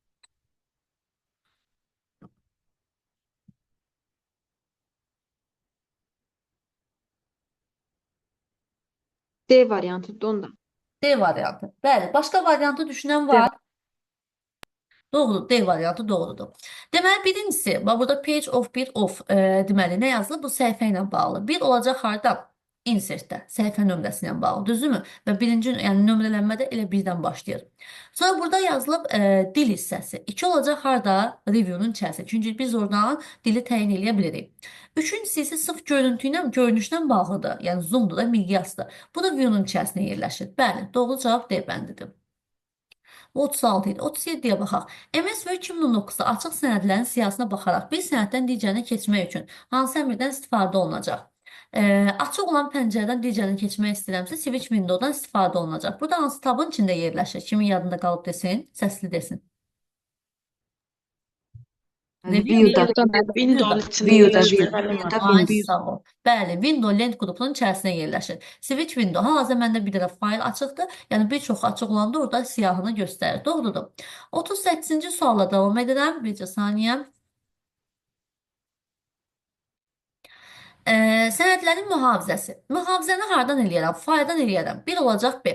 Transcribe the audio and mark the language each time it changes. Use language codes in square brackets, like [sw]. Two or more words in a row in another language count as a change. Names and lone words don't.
[az] D variantıdır onda. D variantı. Bəli, başqa variantı düşünən var. Doğrudur, D variantı doğrudur. Deməli, birincisi, bax burada [en] page of 1 of [az] deməli, nə yazılıb? Bu səhifə ilə bağlı. 1 olacaq harda? Insertdə, səhifə nömrəsi ilə bağlı, düzdürmü? Və birinci, yəni nömrələnmədə elə birdən başlayır. Sonra burada yazılıb dil hissəsi. 2 olacaq harda? Review'un içərisində. Çünki biz oradan dili təyin eləyə bilirik. Üçüncüsü isə sırf görünüşlə bağlıdır. Yəni zoomdur da, miqyasdır. Bu da view'un içərisində yerləşir. Bəli, doğru cavab D bəndidir. 36 idi. 37-yə baxaq. MS Word 2019-da açıq sənədlərin siyahısına baxaraq bir sənəddən digərinə keçmək üçün hansı əmrdən istifadə olunacaq? Açıq olan pəncərədən digərinə keçmək istəyirəmsə, [en] switch window-dan [az] istifadə olunacaq. Burada hansı tabın içində yerləşir? Kimin yadında qalıb desin? Səsli desin. View-da. Windows içində View-da, yerləşir. Ay, sağ ol. Bəli, window lent qrupunun içərisində yerləşir. [en] Switch window, [az] hal-hazırda məndə bir dənə fayl açıqdır. Yəni bir çox açıq olanda orada siyahını göstərir. Doğrudur. 38-ci sualla davam edirəm. Bircə saniyə. Sənədlərin mühafizəsi. Mühafizəni hardan eləyərəm? Fayldan eləyərəm. Bir olacaq B.